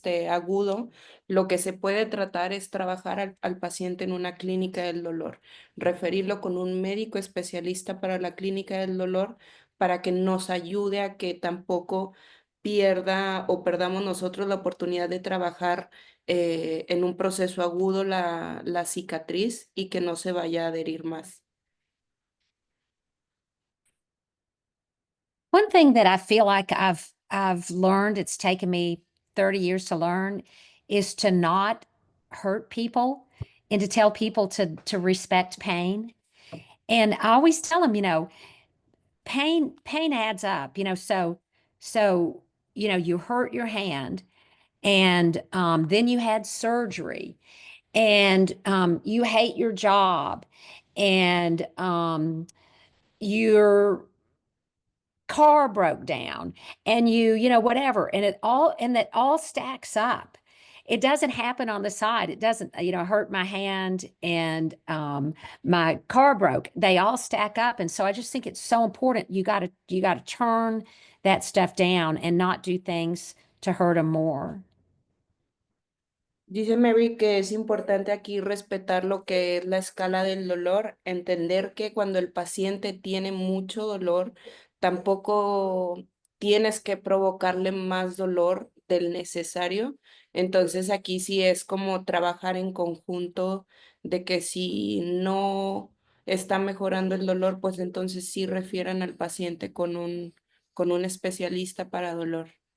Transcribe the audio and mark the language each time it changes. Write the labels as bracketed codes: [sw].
[es] agudo, lo que se puede tratar es trabajar al paciente en una clínica del dolor, referirlo con un médico especialista para la clínica del dolor para que nos ayude a que tampoco pierda o perdamos nosotros la oportunidad de trabajar en un proceso agudo la cicatriz y que no se vaya a adherir más. [en] One thing that I feel like I've learned, it's taken me 30 years to learn, is to not hurt people and to tell people to respect pain. And I always tell them, pain adds up, so you hurt your hand and then you had surgery and you hate your job and your car broke down and whatever, and that all stacks up. It doesn't happen on the side. It doesn't, hurt my hand and my car broke. They all stack up. And so I just think it's so important. You got to turn that stuff down and not do things to hurt them more. [es] Dice Mary que es importante aquí respetar lo que es la escala del dolor, entender que cuando el paciente tiene mucho dolor, tampoco tienes que provocarle más dolor del necesario. Entonces aquí sí es como trabajar en conjunto de que si no está mejorando el dolor, pues entonces sí refieran al paciente con un especialista para dolor.